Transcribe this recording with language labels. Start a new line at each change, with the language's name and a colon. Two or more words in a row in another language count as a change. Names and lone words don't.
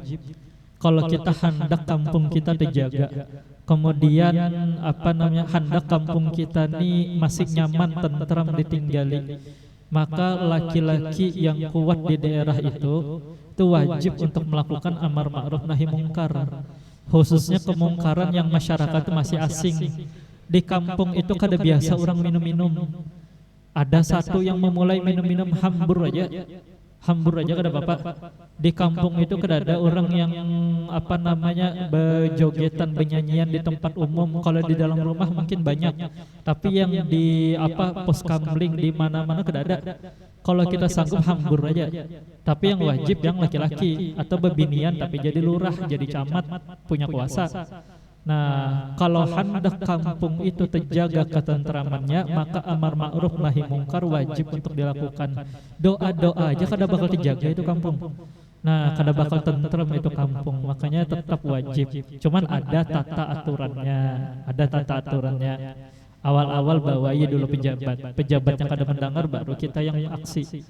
Indonesian: Kalau kita hendak kampung kita terjaga, kemudian hendak kampung kita ini masih nyaman, tentram ditinggali, maka laki-laki yang kuat di daerah itu wajib untuk melakukan
Arabic: أمر معروف نهي منكر.
Indonesian: Khususnya kemungkaran yang masyarakat itu masih asing. Di kampung itu kada biasa orang minum-minum.
Banjar: Ada satu yang memulai minum-minum hambur aja kada bapak.
Indonesian: Di kampung itu kada ada orang yang berjogetan, bernyanyian di tempat umum. Kalau di dalam rumah mungkin banyak, tapi yang di pos kamling di mana-mana kada ada.
Banjar: Kalau kita sanggup hambur aja. Tapi yang wajib yang laki-laki atau bebinian tapi jadi lurah, jadi camat, punya kuasa.
Indonesian: Nah, kalau hendak kampung itu terjaga ketentramannya, maka
Arabic: أمر معروف نهي منكر
Indonesian: wajib untuk dilakukan.
Banjar: Doa-doa aja kada bakal terjaga itu kampung. Nah, kada bakal tentram itu kampung, makanya tetap wajib.
Indonesian: Cuman ada tata aturannya. Awal-awal bawahi dulu pejabat yang kada mendengar, baru kita yang aksi.